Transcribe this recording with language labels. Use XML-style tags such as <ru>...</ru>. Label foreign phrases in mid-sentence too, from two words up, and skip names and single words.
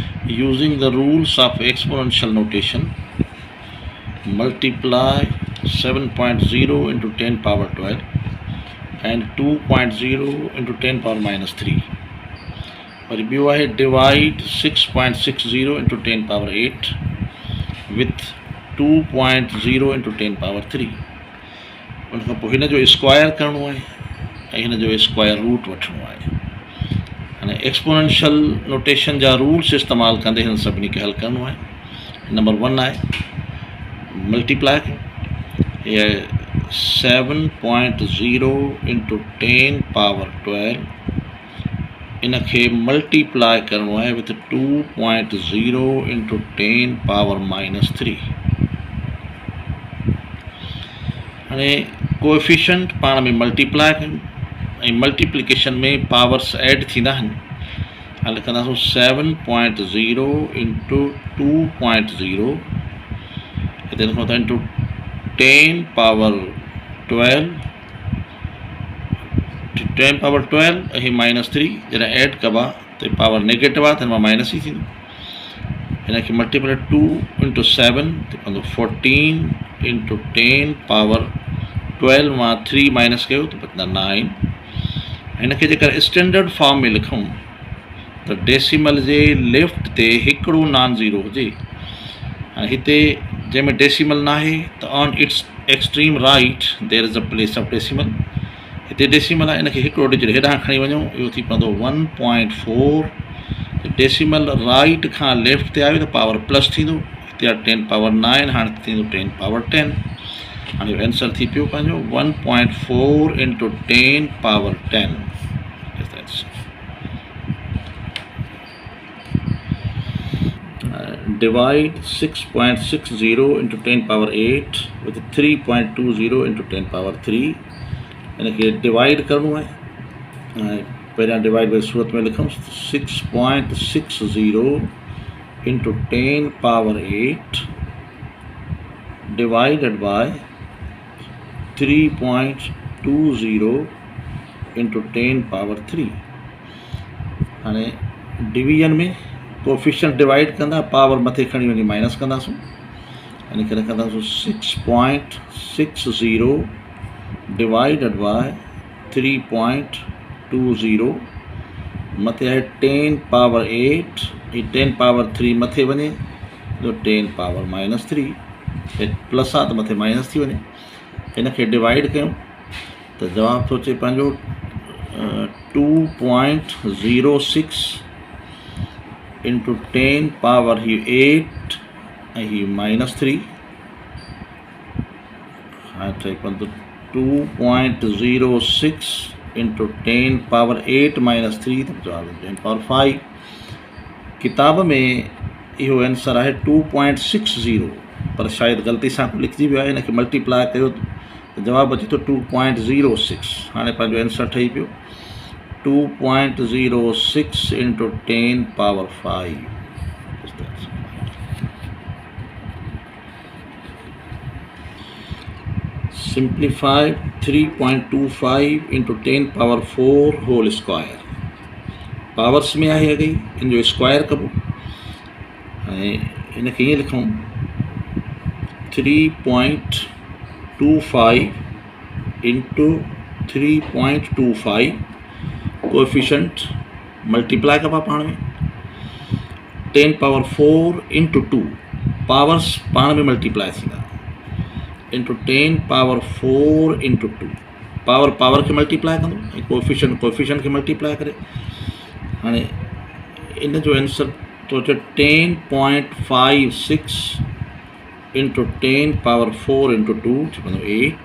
<en>using the rules of exponential notation, multiply 7.0 into 10 power 12 and 2.0 into 10 power minus 3. But if you divide 6.60 into 10 power 8 with 2.0 into 10 power 3.</en> <sd>उनखां पोइ हिन जो स्क्वायर करणो आहे ऐं हिन जो</sd> <en>square root</en> <sd>वठणो आहे. हाणे</sd> <en>exponential notation</en> <sd>जा रूल्स इस्तेमालु कंदे हिन सभिनी खे हल करणो आहे. नंबर 1 आहे मल्टीप्लाई. ये</sd> <en>7.0 into 10 power 12</en> <sd>इनखे मल्टीप्लाई करणो आहे</sd> <en>with 2.0 into 10 power minus 3.</en> <sd>हाणे कोएफिशिएंट पाण में मल्टीप्लाई कयूं ऐं मल्टीप्लिकेशन में</sd> <en>powers add</en> <sd>थींदा आहिनि. हाणे कंदासीं</sd> <en>7.0 into 2.0</en> <sd>हिते लिखूं था</sd> <en>into 10 power 12 10 power 12</en> <sd>ऐं माइनस 3 जॾहिं ऐड कबा त</sd> <en>power negative</en> <sd>आहे त हिन मां माइनस ई थींदो. हिनखे</sd> <en>multiply 2 into 7</en> <sd>त पवंदो</sd> <en>14 into 10 power 12</en> <sd>मां 3 माइनस कयो त पवंदा 9. हिनखे जेकर</sd> <en>standard form</en> <sd>में लिखूं त डेसिमल जे लेफ्ट ते हिकिड़ो</sd> <en>non zero</en> <sd>हुजे. हाणे हिते जंहिंमें डेसिमल न आहे त</sd> <en>on its extreme right there is a place of decimal.</en> <sd>हिते डेसिमल आहे, इनखे हिकिड़ो डिजिट हेॾां खणी वञूं, इहो थी पवंदो 1.4. डेसिमल राइट खां लेफ्ट ते आयो त</sd> <en>power plus</en> <sd>थींदो. हिते आहे</sd> <en>10 power 9,</en> <sd>हाणे थींदो</sd> <en>10 power 10.</en> <sd>हाणे आंसर थी पियो पंहिंजो</sd> <en>1.4 into 10 power 10. Divide 6.60 into 10 power 8 with 3.20 into 10 power 3.</en> <sd>इनखे डिवाइड करणो आहे. पहिरियां</sd> <en>divide by</en> <sd>सूरत में लिखूं</sd> <en>6.60 into 10 power 8 divided by 3.20 into 10 power 3.</en> <sd>हाणे डिवीजन में</sd> <en>coefficient divide</en> <sd>कंदा, पावर मथे खणी वञी माइनस कंदासीं. हिनखे रखंदासीं</sd> <en>6.60 divided by 3.20</en> <sd>मथे आहे</sd> <en>10 power 8.</en> <sd>ये</sd> <en>10 power 3</en> <sd>मथे वञे तो</sd> <en>10 power minus 3 plus</en> <sd>आहे त मथे माइनस थी वञे. हिनखे डिवाइड कयूं त जवाबु थो अचे पंहिंजो</sd> <en>2.06 into 10 power 8</en> <sd>ऐं हीअ माइनस 3. हाणे ठही पवंदो</sd> <en>2.06 into 10 power 8 minus 3</en> <sd>त जवाबु</sd> <en>10 power 5.</en> <sd>किताब में इहो आंसर आहे 2.60 पर शायदि ग़लती सां लिखिजी वियो आहे. हिनखे मल्टीप्लाई कयो त जवाबु अचे थो 2.06. हाणे पंहिंजो आंसर ठही पियो</sd> <en>2.06 into 10 power 5. Simplified 3.25 into 10 power 4 whole square.</en> <sd>पावर्स में आहे अॻई, इन जो स्क्वायर कबो. ऐं हिनखे ईअं लिखूं</sd> <en>3.25 into 3.25 coefficient multiply</en> <sd>कबा पाण में</sd> <en>10 power 4 into 2 powers</en> <sd>पाण में मल्टीप्लाई थींदा</sd> <en>into 10 power 4 into 2 power power</en> <sd>खे मल्टीप्लाई कंदो ऐं कोएफिशिएंट खे मल्टीप्लाई करे. हाणे इन जो आंसर तो अचे</sd> <en>10.56 into 10 power 4 into 2</en> <sd>थी पवंदो 8.</sd>